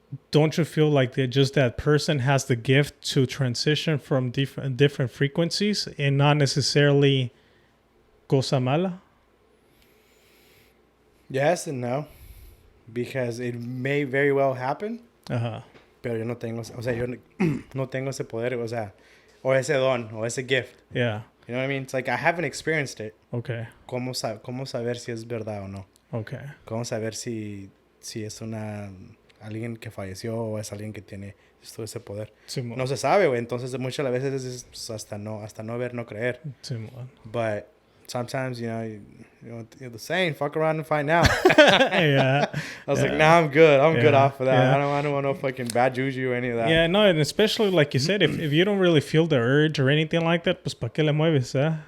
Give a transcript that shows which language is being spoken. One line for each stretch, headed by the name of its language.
English: Don't you feel like that person has the gift to transition from different frequencies and not necessarily
Spanish: cosa mala?
English: Yes and no, because it may very well happen. Ajá.
Spanish: Pero yo no tengo, o sea, yo no tengo ese poder, o sea, o ese don, o ese gift.
English: Yeah. You know what I mean? It's like I haven't experienced it. Okay.
Spanish: ¿Cómo saber si es verdad o no?
English: Okay.
Spanish: ¿Cómo saber si es alguien que falleció o es alguien que tiene ese poder? Simón. No se sabe, güey. Entonces muchas veces es pues, hasta no ver, no creer. Simón.
English: But sometimes, you know the saying, fuck around and find out. Yeah. I was like, nah, I'm good. I'm good Yeah. off of that. Yeah. I don't want no fucking bad juju or any of that. Yeah, no, and especially like you said, if you don't really feel the urge or anything like that,
Spanish: pues pa qué le mueves, eh?